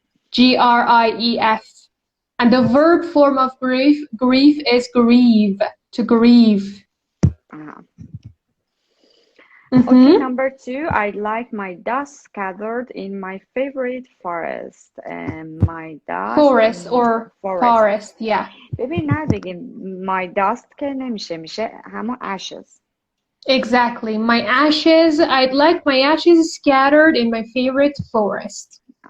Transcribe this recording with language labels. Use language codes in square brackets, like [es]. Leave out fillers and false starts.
[en] G-R-I-E-F. And the verb form of grief is grieve, to grieve. Okay, number 2, I like my dust gathered in my favorite forest. My dust forest, yeah. [fa] ببین نه بگیم [en] my dust [fa] که نمیشه، میشه همون ashes. [en] Exactly. My ashes, I'd like my ashes scattered in my favorite forest.